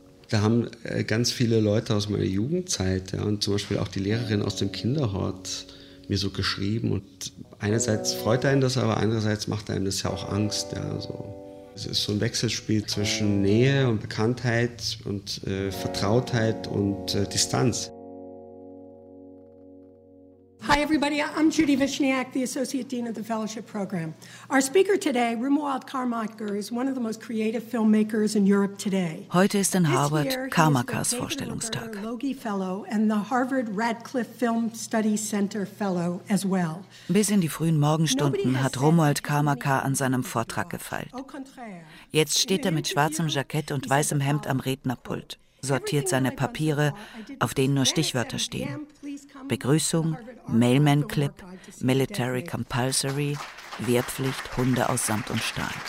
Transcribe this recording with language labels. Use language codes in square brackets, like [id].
[de] Da haben ganz viele Leute aus meiner Jugendzeit, ja, und zum Beispiel auch die Lehrerin aus dem Kinderhort, mir so geschrieben. Und einerseits freut einen das, aber andererseits macht einem das ja auch Angst. Ja, so. Es ist so ein Wechselspiel zwischen Nähe und Bekanntheit und Vertrautheit und Distanz. [en] Hi everybody, I'm Judy Vishniak, the Associate Dean of the Fellowship Program. Our speaker today, Romuald Kamaka, is one of the most creative filmmakers in Europe today. [de] Heute ist in Harvard Kamakas Vorstellungstag. [en] Logie Fellow and the Harvard Radcliffe Film Studies Center Fellow as well. [de] Bis in die frühen Morgenstunden hat Romuald Kamaka an seinem Vortrag gefeilt. Jetzt steht er mit schwarzem Jackett und weißem Hemd am Rednerpult. Sortiert seine Papiere, auf denen nur Stichwörter stehen. Begrüßung, Mailman-Clip, Military Compulsory, Wehrpflicht, Hunde aus Samt und Stahl.